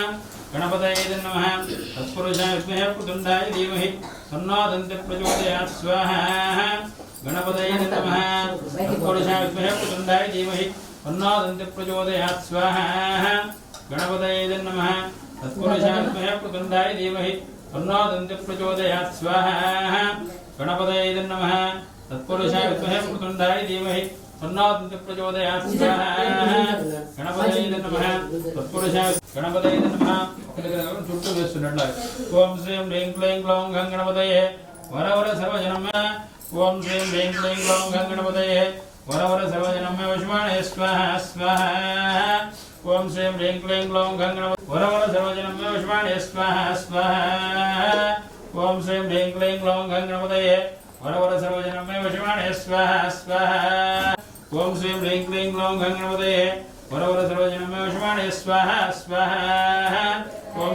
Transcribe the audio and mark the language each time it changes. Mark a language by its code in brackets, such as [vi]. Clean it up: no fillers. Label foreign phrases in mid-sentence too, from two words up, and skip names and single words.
[sa] గణపతయే నమః తత్పురుషాయ విద్మహే ప్రతుండాయ ధీమహి తన్నో దంతి ప్రచోదయాత్ స్వాహా గణపతయే నమః తత్పురుషాయ విద్మహే ప్రతుండాయ ధీమహి తన్నో దంతి ప్రచోదయాత్ స్వాహా గణపతయే నమః తత్పురుషాయ విద్మహే ప్రతుండాయ ధీమహి తన్నో దంతి ప్రచోదయాత్ స్వాహా గణపతయే నమః తత్పురుషాయ విద్మహే ప్రతుండాయ ధీమహి तन्नादन्ति प्रचोदयात् स्वाहा गणपतये नमः तत्पुरुषाय गणपतये नमः [te] చుట్టూ వేస్తున్నట్ల [sa] ఓం శ్రీం హ్రీం క్లీం గ్లౌం గం గణపతయే వరవర సర్వజనమ్మ ఓం శ్రీం హ్రీం క్లీం గ్లౌం గం గణపతయే వరవర సర్వజనమ్మ వశమానే స్వాహ స్వాహ ఓం శ్రీం హ్రీం క్లీం గ్లౌం గం గణపతయే వరవర సర్వజనమ్మ వశమానే స్వాహ స్వాహ ఓం శ్రీం హ్రీం క్లీం గ్లౌం గం గణపతయే వరవర సర్వజనమ్మ వశమానే స్వాహ స్వాహ ఓం శ్రీం హ్రీం క్లీం గ్లౌం గం గణపతయే వరవర సర్వజనమ్మ వశమానే స్వాహ స్వాహ ఓం